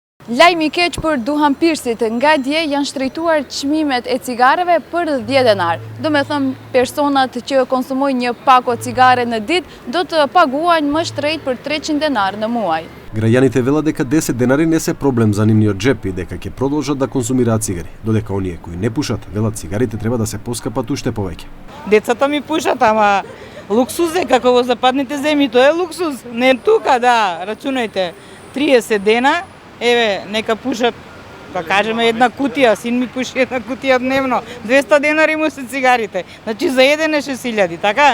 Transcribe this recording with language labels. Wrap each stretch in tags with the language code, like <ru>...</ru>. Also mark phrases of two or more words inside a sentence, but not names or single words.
<sq>Lajmi I keq për duhanpirësit, nga dje janë shtrejtuar çmimet e cigareve për 10 denar. Do me thëmë, personat që konsumojnë një pako cigare në ditë do të paguajnë më shtrejt për 300 denar në muaj.</sq> <mk>Граѓаните велат дека 10 денари не се проблем за нивниот джеп и дека ќе продолжат да консумираат цигари, додека оние кои не пушат велат цигарите треба да се поскапат уште повеќе. Децата ми пушат, ама луксуз е како во западните земји, тоа е луксуз. Не тука, да, рачунајте, 30 дена, еве, нека пушат, да кажеме една кутија, син ми пуши една кутија дневно, 200 денари му се цигарите, значи за еден е 6000, така?</mk>